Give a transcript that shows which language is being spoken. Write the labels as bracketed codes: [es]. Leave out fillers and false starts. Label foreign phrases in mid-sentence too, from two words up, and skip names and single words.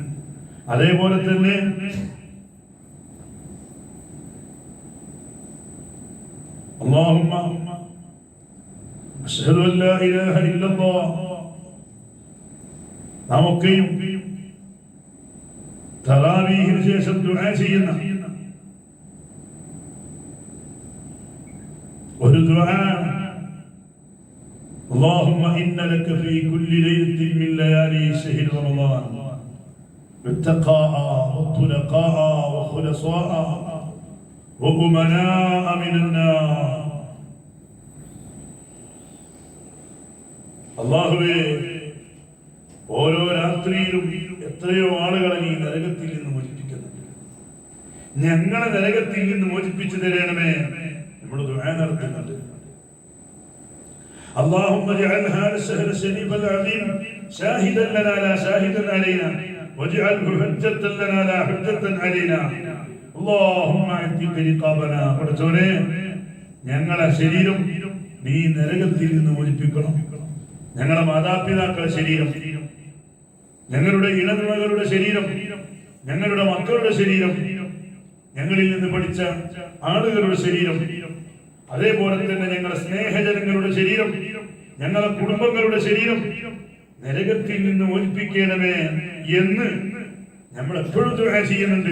[ml] അതേപോലെ തന്നെ [ar] اللهم أشهد أن لا إله إلا الله. [ml] നമുക്കെയും തറാവീഹിന് ശേഷം ദുആ ചെയ്യുന്ന ഒരു ദുആ, [ar] اللهم إن لك في كل ليلة من ليالي شهر رمضان اتقاء وطلقاء وخلصاء وأمناء من النار. [ml] അല്ലാഹുവേ, ഓരോ രാത്രിയിലും എത്രയോ ആളുകളെ നീ നരകത്തിൽ നിന്ന് മോചിപ്പിക്കുന്നുണ്ട്. ഞങ്ങളെ നരകത്തിൽ നിന്ന് മോചിപ്പിച്ചു തരണമേ. നമ്മൾ ദുആ നടത്തുന്നുണ്ട്. [ar] اللهم اجعل هذا الشهر الشريف العظيم شاهدا لنا لا شاهدا علينا واجعله حجة لنا لا حجة علينا. اللهم اعتق رقابنا. [ml] പടച്ചോനെ, ഞങ്ങളെ ശരീരം നീ നരകത്തിൽ നിന്ന് മോചിപ്പിക്കണം. ഞങ്ങളുടെ മാതാപിതാക്കളുടെ ശരീരം, ഞങ്ങളുടെ ഇണമകളുടെ ശരീരം, ഞങ്ങളുടെ മക്കളുടെ ശരീരം, ഞങ്ങളിൽ നിന്ന് പഠിച്ച ആളുകളുടെ ശരീരം, അതേപോലെ തന്നെ ഞങ്ങളുടെ സ്നേഹജനങ്ങളുടെ ശരീരം, ഞങ്ങളുടെ കുടുംബങ്ങളുടെ ശരീരം നരകത്തിൽ നിന്ന് മോചിപ്പിക്കണമേ എന്ന് നമ്മൾ എപ്പോഴും ദുആ ചെയ്യുന്നുണ്ട്.